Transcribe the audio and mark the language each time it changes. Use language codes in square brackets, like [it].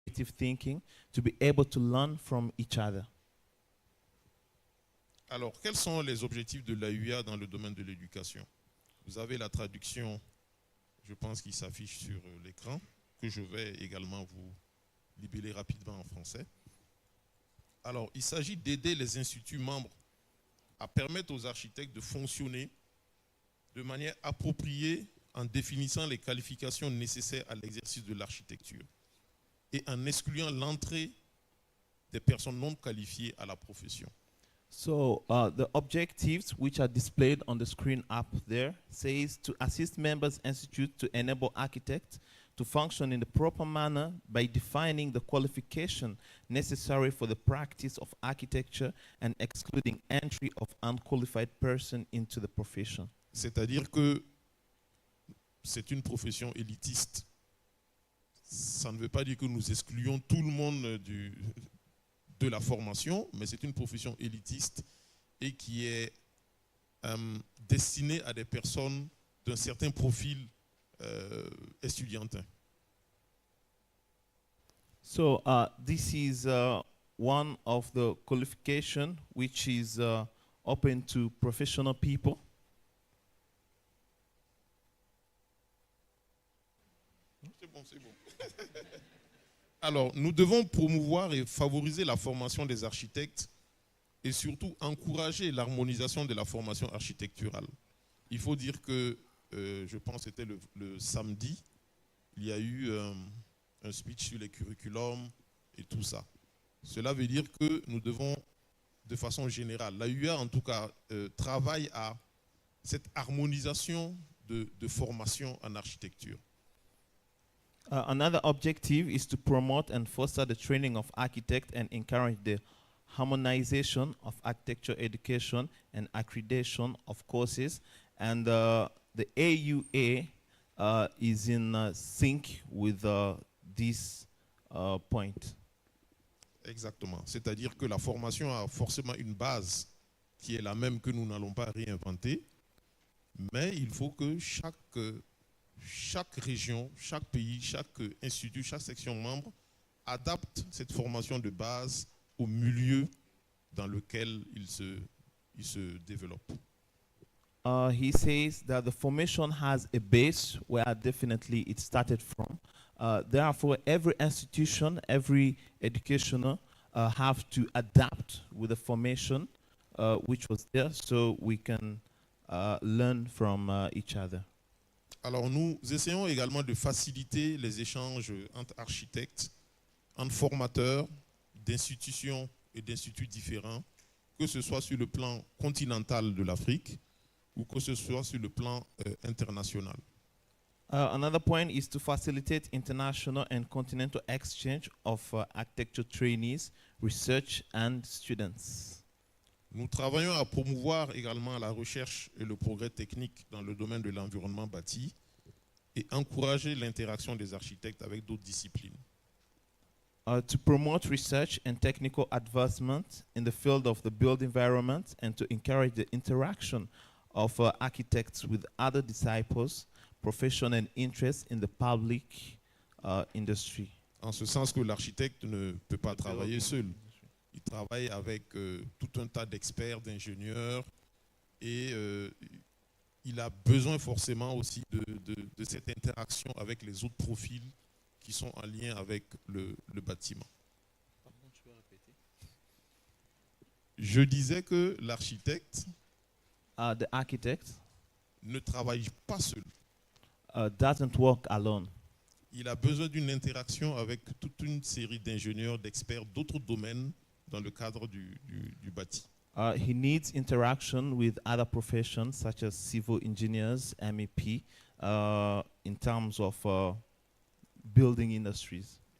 [en] collaborative thinking to be able to learn from each other. [fr] Alors, quels sont les objectifs de l'AUA dans le domaine de l'éducation? Vous avez la traduction, je pense, qui s'affiche sur l'écran, que je vais également vous libeller rapidement en français. Alors, il s'agit d'aider les instituts membres à permettre aux architectes de fonctionner de manière appropriée en définissant les qualifications nécessaires à l'exercice de l'architecture et en excluant l'entrée des personnes non qualifiées à la profession. [en] So the objectives which are displayed on the screen up there says to assist members institute to enable architects to function in the proper manner by defining the qualification necessary for the practice of architecture and excluding entry of unqualified person into the profession. [fr] C'est-à-dire que c'est une profession élitiste. Ça ne veut pas dire que nous excluons tout le monde de la formation, mais c'est une profession élitiste et qui est destinée à des personnes d'un certain profil estudiantin. [en] So this is one of the qualification which is open to professional people. [fr] C'est bon. Alors, nous devons promouvoir et favoriser la formation des architectes et surtout encourager l'harmonisation de la formation architecturale. Il faut dire que, je pense que c'était le samedi, il y a eu un speech sur les curriculums et tout ça. Cela veut dire que nous devons, de façon générale, l'AUA en tout cas, travaille à cette harmonisation de formation en architecture. [en] Another objective is to promote and foster the training of architects and encourage the harmonization of architecture education and accreditation of courses. And the AUA is in sync with this point. [fr] Exactement. C'est-à-dire que la formation a forcément une base qui est la même que nous n'allons pas réinventer, mais il faut que chaque région, chaque pays, chaque institut, chaque section membre adapte cette formation de base au milieu dans lequel il se développe. [en] He says that the formation has a base where definitely it started from. Therefore, every institution, every educational have to adapt with the formation which was there so we can learn from each other. [fr] Alors nous essayons également de faciliter les échanges entre architectes, entre formateurs d'institutions et d'instituts différents, que ce soit sur le plan continental de l'Afrique ou que ce soit sur le plan international. [en] Another point is to facilitate international and continental exchange of architecture trainees, research and students. [fr] Nous travaillons à promouvoir également la recherche et le progrès technique dans le domaine de l'environnement bâti et encourager l'interaction des architectes avec d'autres disciplines. [en] To promote research and technical advancement in the field of the built environment and to encourage the interaction of architects with other disciples, profession and interest in the public industry. [fr] En ce sens que l'architecte ne peut pas travailler seul. Il travaille avec tout un tas d'experts, d'ingénieurs et il a besoin forcément aussi de cette interaction avec les autres profils qui sont en lien avec le bâtiment. Pardon, tu peux répéter? Je disais que l'architecte [en] The architect [fr] ne travaille pas seul. [en] Doesn't work alone. [fr] Il a besoin d'une interaction avec toute une série d'ingénieurs, d'experts d'autres domaines dans le cadre du bâti. [en] He needs interaction with other professions such as civil engineers, MEP, in terms of building industries.